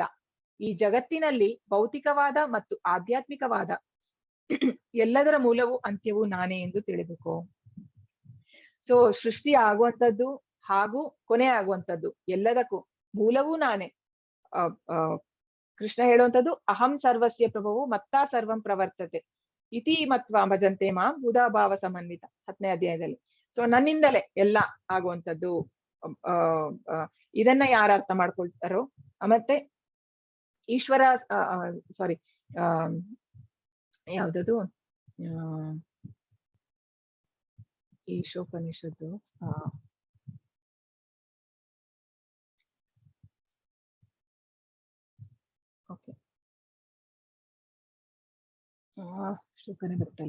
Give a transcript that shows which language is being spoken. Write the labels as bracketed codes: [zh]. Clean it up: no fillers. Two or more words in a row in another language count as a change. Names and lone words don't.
[kn] ಈ ಜಗತ್ತಿನಲ್ಲಿ ಭೌತಿಕವಾದ ಮತ್ತು ಆಧ್ಯಾತ್ಮಿಕವಾದ ಎಲ್ಲದರ ಮೂಲವೂ ಅಂತ್ಯವೂ ನಾನೇ ಎಂದು ತಿಳಿದುಕೋ. ಸೊ ಸೃಷ್ಟಿ ಆಗುವಂಥದ್ದು ಹಾಗೂ ಕೊನೆ ಆಗುವಂಥದ್ದು ಎಲ್ಲದಕ್ಕೂ ಮೂಲವೂ ನಾನೇ. ಕೃಷ್ಣ ಹೇಳುವಂಥದ್ದು [sa] ಅಹಂ ಸರ್ವಸ್ಯ ಪ್ರಭುವು ಮತ್ತಾ ಸರ್ವಂ ಪ್ರವರ್ತತೆ ಇತಿ ಮತ್ವ ಭಜಂತೆ ಮಾಂ ಬುಧಾಭಾವ ಸಮನ್ವಿತ [kn] 10ನೇ ಅಧ್ಯಾಯದಲ್ಲಿ. ಸೊ ನನ್ನಿಂದಲೇ ಎಲ್ಲ ಆಗುವಂಥದ್ದು. ಇದನ್ನ ಯಾರು ಅರ್ಥ ಮಾಡ್ಕೊಳ್ತಾರೋ, ಮತ್ತೆ ಈಶ್ವರ ಯಾವ್ದದು ಈಶೋಪನಿಷತ್ತು ಓಕೆ ಶ್ಲೋಕನೇ ಬರ್ತಲ್ಲ.